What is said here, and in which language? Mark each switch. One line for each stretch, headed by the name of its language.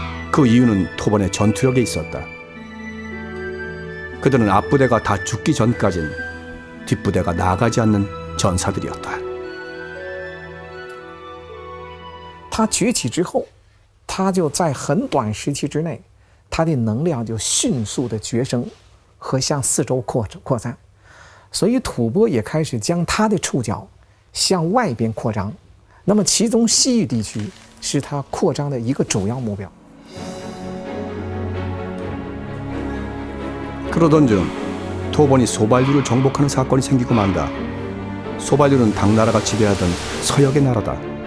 Korean: 그 이유는 토번의 전투력에 있었다. 그들은 앞부대가 다 죽기 전까진 뒷부대가 나아가지 않는 전사들이었다.
Chinese: 他崛起之后，他就在很短时期之内，他的能量就迅速的跃升和向四周扩散，所以吐蕃也开始将他的触角向外边扩张。那么，其中西域地区是他扩张的一个主要目标。
Korean: 그러던 중 토번이 소발류를 정복하는 사건이 생기고 만다. 소발류는 당나라가 지배하던 서역의 나라다.